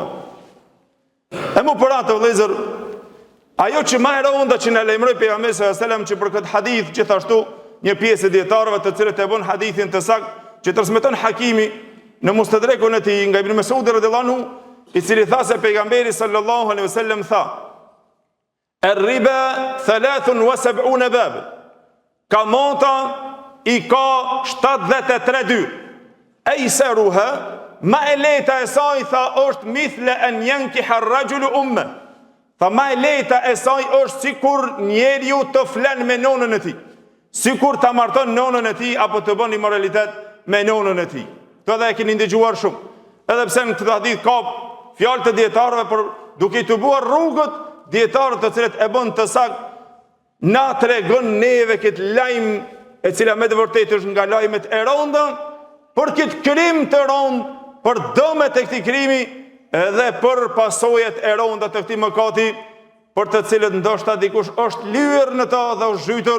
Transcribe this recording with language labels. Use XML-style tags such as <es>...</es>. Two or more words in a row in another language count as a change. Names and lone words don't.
<sq>E mu për atë vëllezër, ajo që më e rënda që në lajmëroi pejgamberi</sq> <ar>صلى الله عليه وسلم,</ar> <sq>që për këtë hadith gjithashtu një pjesë e dietarëve të cilët e bën hadithin të saktë, që transmeton Hakimi në Mustadrekun e tij nga Ibn Mas'ud</sq> <ar>رضي الله عنه,</ar> <sq>i cili tha se pejgamberi</sq> <ar>صلى الله عليه وسلم</ar> <sq>tha:</sq> <ar>"الربا 73 باب."</ar> <sq>Kamota i ka 73 dyr. Aisaruha, ma e lehta e saj tha është</sq> <ar>مثل أن ينكح الرجل أمه.</ar> <sq>Tha ma e lehta e saj është sikur njeriu të flen me nonën e tij, sikur ta marton nonën e tij apo të bën immoralitet me nonën e tij. Këto edhe e keni ndëgjuar shumë. Edhe pse në këtë hadith ka fjalë të dietarëve, por duke i tubuar rrugët dietarët të cilët e bën të saktë, na tregon neve këtë lajm e cila me të vërtetë është nga lajmet e rënda për këtë krim të rënd, për dëmet e këtij krimi edhe për pasojat e rënda të këtij mëkati, për të cilët ndoshta dikush është lyer në ta dhe është zhytur.</sq>